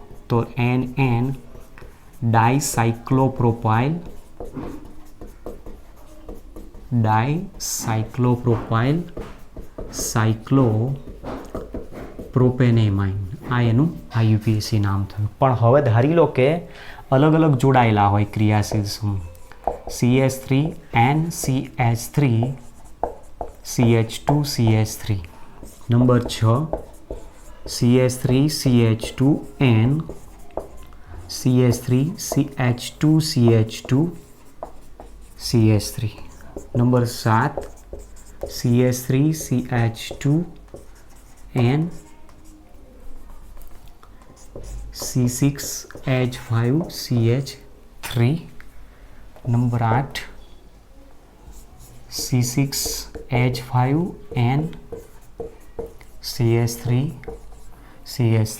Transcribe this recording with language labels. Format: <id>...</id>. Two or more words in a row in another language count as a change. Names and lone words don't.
<gu>તો NN ડાયસાયક્લોપ્રોપાઇલ સાયક્લોપ્રોપેન એમાઇન. આ એનું IUPAC નામ થયું. પણ હવે ધારી લો કે અલગ અલગ જોડાયેલા હોય ક્રિયાશીલ સમૂહ. CH3N CH3 CH2 CH3. નંબર 6 CH3 CH2N CH3 CH2 CH2 CH3. નંબર 7 CH3 CH2N C6H5 CH3. નંબર 8 C6H5N CH3 CH3.</gu>